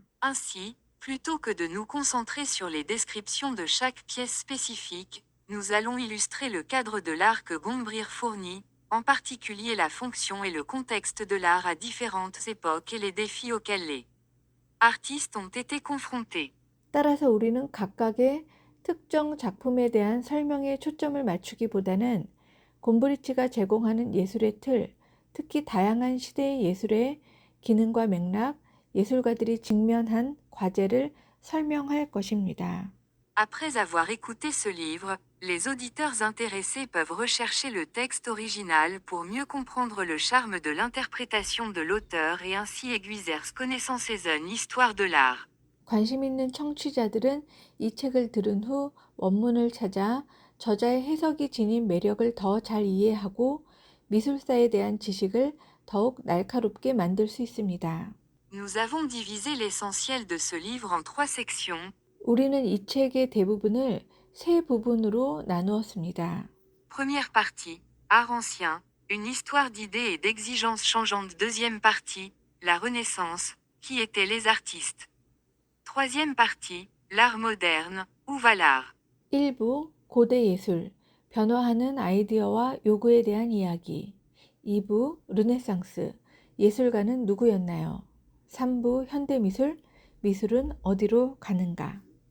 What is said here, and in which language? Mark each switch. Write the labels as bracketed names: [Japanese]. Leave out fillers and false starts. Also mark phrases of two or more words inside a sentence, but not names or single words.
[French] Ainsi, plutôt que de nous concentrer sur les descriptions de chaque pièce spécifique, nous allons illustrer le cadre de l'art que Gombrich fournit, en particulier la fonction et le contexte de l'art à différentes époques et les défis auxquels les artistes ont été confrontés. [Korean] 따라서 우리는 각각의 특정 작품에 대한 설명에 초점을 맞추기보다는 곰브리치가 제공하는 예술의 틀, 특히 다양한 시대의 예술의 기능과 맥락, 예술가들이 직면한 과제를 설명할 것입니다. [French] Après avoir écouté ce livre, les auditeurs intéressés peuvent rechercher le texte original pour mieux comprendre le charme de l'interprétation de l'auteur et ainsi aiguiser connaissance et une histoire de l'art. [Korean] 관심 있는 청취자들은 이 책을 들은 후 원문을 찾아 저자의 해석이 지닌 매력을 더 잘 이해하고 미술사에 대한 지식을 더욱 날카롭게 만들 수 있습니다. [French] Nous avons divisé l'essentiel de ce livre en 3 sections. [Korean] 우리는 이 책의 대부분을 세 부분으로 나누었습니다. [French] Première partie, Art ancien, Une histoire d'idées et d'exigences changeantes. Deuxième partie, la Renaissance, qui étaient les artistes. Troisième partie, l'art moderne, où va l'art? [Korean] 1부 고대 예술, 변화하는 아이디어와 요구에 대한 이야기. 2부 르네상스, 예술가는 누구였나요? 3부 현대미술, 미술은 어디로 가는가?